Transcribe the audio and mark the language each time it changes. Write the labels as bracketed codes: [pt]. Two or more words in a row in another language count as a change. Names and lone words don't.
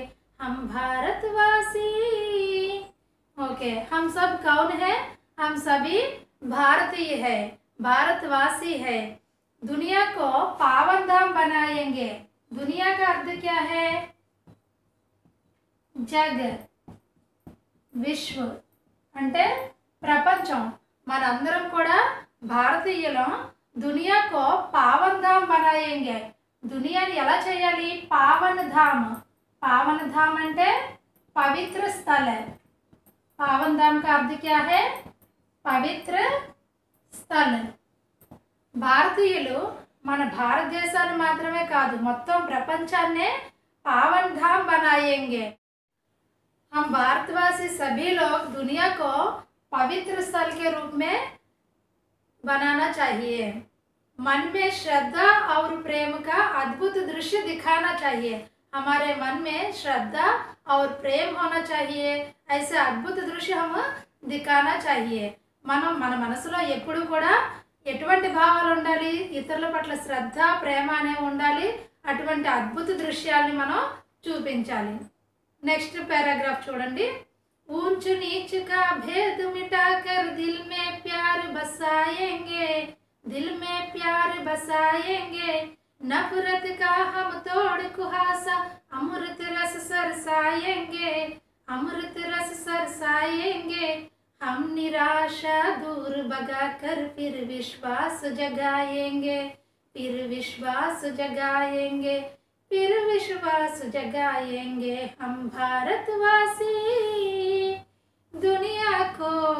[hi] हम भारतवासी। ओके, हम सब कौन है? हम सभी भारतीय है, भारतवासी है। दुनिया को पावन धाम बनाएंगे। दुनिया का अर्थ क्या है? जग, विश्व [te] అంటే ప్రపంచం। మనందరం కూడా భారతీయులం। [hi] दुनिया को पावन धाम बनाएंगे। [te] దునియాని ఎలా చేయాలి? [hi] पावन धाम। पावन धाम అంటే पवित्र स्थल है। पावन धाम का अर्थ क्या है? पवित्र स्थल। [te] భారతీయులు మన భారతదేశాన్ని మాత్రమే కాదు మొత్తం ప్రపంచాన్నే [hi] पावन धाम बनाएंगे। हम भारतवासी सभी लोग दुनिया को पवित्र स्थल के रूप में बनाना चाहिए। मन में श्रद्धा और प्रेम का अद्भुत दृश्य दिखाना चाहिए। हमारे मन में श्रद्धा और प्रेम होना चाहिए। ऐसे अद्भुत दृश्य हम दिखाना चाहिए। [te] మనం మన మనసులో ఎప్పుడు కూడా ఎటువంటి భావాలు ఉండాలి? ఇతరుల పట్ల శ్రద్ధ, ప్రేమ అనేవి ఉండాలి। అటువంటి అద్భుత దృశ్యాల్ని మనం చూపించాలి. [en] next paragraph [te] చూడండి. [hi] ऊंच नीच का भेद मिटाकर दिल में प्यार बसाएंगे, दिल में प्यार बसाएंगे, नफरत का हम तोड़ कुहासा अमृत रस सरसाएंगे, अमृत रस सरसाएंगे, हम निराशा दूर भगाकर फिर विश्वास जगाएंगे, फिर विश्वास जगाएंगे, फिर विश्वास जगाएंगे, हम भारतवासी दुनिया को